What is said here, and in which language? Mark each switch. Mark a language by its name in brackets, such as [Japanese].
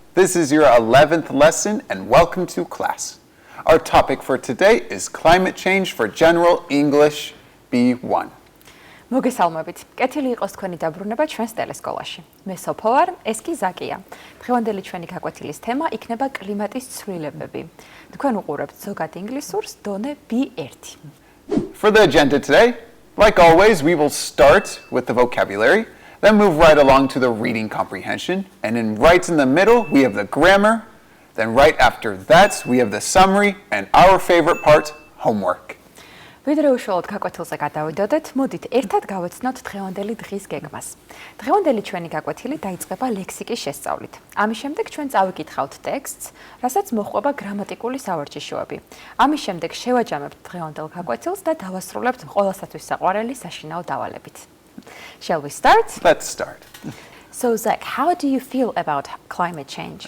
[English] This is your 11th lesson and welcome to class. Our topic for today is climate change for General English B1. [Georgian] მოგესალმებით. კეთილი იყოს თქვენი დაბრუნება ჩვენს ტელესკოლაში. მე სოფო ვარ, ეს კი ზაკია. დღევანდელი ჩვენი გაკვეთილის თემა იქნება კლიმატის ცვლილებები. თქვენ უყურებთ ზოგად ინგლისურს დონე B1. [English] For the agenda today, like always, we will start with the vocabulary, then move right along to the reading comprehension, and then right in the middle, we have the grammar. Then right after that, we have the summary and our favorite part, homework. [Georgian] ვიდრე უშუალოდ გაკვეთილზე გადავიდოდეთ, მოდით ერთად გავეცნოთ დღევანდელი დღის გეგმას. დღევანდელი ჩვენი გაკვეთილი დაიწყება ლექსიკის შესწავლით. ამის შემდეგ ჩვენ წავიკითხავთ ტექსტს, რასაც მოჰყვება გრამატიკული სავარჯიშოები. ამის შემდეგ შევაჯამებთ დღევანდელ გაკვეთილს და დავასრულებთ ყველასათვის საყვარელი საშინაო დავალებით. [English] Shall we start? Let's start. So Zach, how do you feel about climate change?